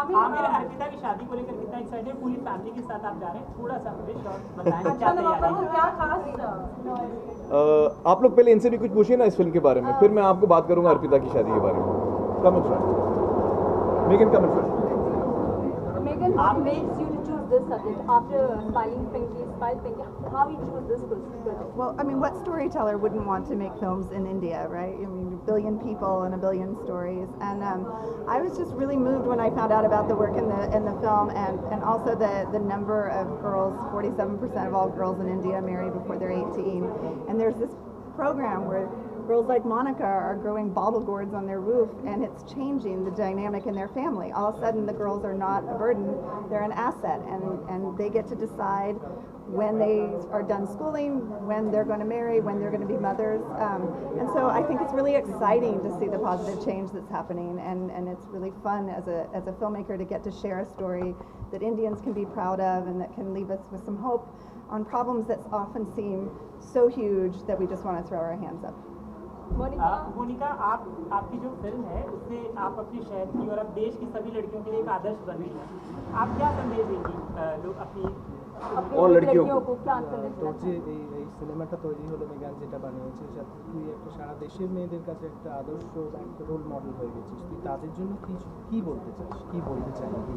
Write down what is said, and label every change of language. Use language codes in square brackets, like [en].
[hi] आमिर अर्पिता की शादी को लेकर कितना एक्साइटेड? पूरी फैमिली के साथ आप जा रहे हैं, थोड़ा सा मुझे शॉर्ट बताएं क्या तैयारी है? क्या खास आप लोग पहले इनसे भी कुछ पूछिए ना इस फिल्म के बारे में, फिर मैं आपको बात करूंगा अर्पिता की शादी के बारे में। [en] Come in front, Megan, come in front. Megan, what makes you to choose this subject after Smiling Pinky, Smile Pinky? How you choose this film? Well, I mean, what storyteller wouldn't want to make films in India, right? I mean, a billion people and a billion stories. And I was just really moved when I found out about the work in the film, and also the number of girls. 47% of all girls in India marry before they're 18. And there's this program where girls like Monica are growing bottle gourds on their roof, and it's changing the dynamic in their family. All of a sudden, the girls are not a burden, they're an asset, and they get to decide when they are done schooling, when they're going to marry, when they're going to be mothers. And so I think it's really exciting to see the positive change that's happening, and it's really fun as a filmmaker to get to share a story that Indians can be proud of and that can leave us with some hope on problems that often seem so huge that we just want to throw our hands up. [hi] Monika, आपकी जो film है उससे आप अपने शहर की और अब देश की सभी लड़कियों के लिए एक आदर्श बन रही हैं। आप क्या संदेश देंगी लोग अपनी और लड़कियों को क्या संदेश [bn] তো যে এই সিনেমাটা তৈরি হলো, মেগান যেটা বানিয়েছে, তুই একটা সারা দেশের মেয়েদের কাছে একটা আদর্শ, একটা রোল মডেল হয়ে গেছিস। তুই তাদের জন্য কি বলতে চাস, কি বলতে চাই?